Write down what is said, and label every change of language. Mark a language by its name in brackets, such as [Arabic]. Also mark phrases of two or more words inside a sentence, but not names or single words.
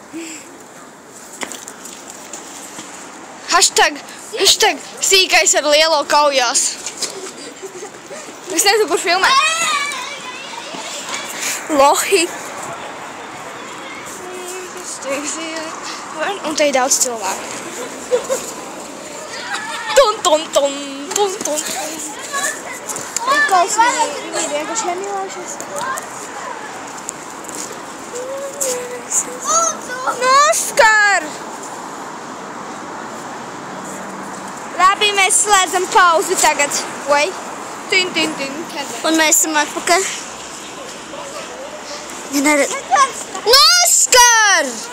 [Latvian] Hashtag sīkais ar lielo kaujās. Es nezinu, kur filmēt. Lohi. Un te ir daudz cilvēku. Ton, ton, ton, ton, ton. Rikols viņi ir vienkārši iemīlējušies. Noskar! Labi, mēs slēdzam pauzi tagad. Vai? Tin, tin, tin. Un mēs esam atpakaļ. Noskar!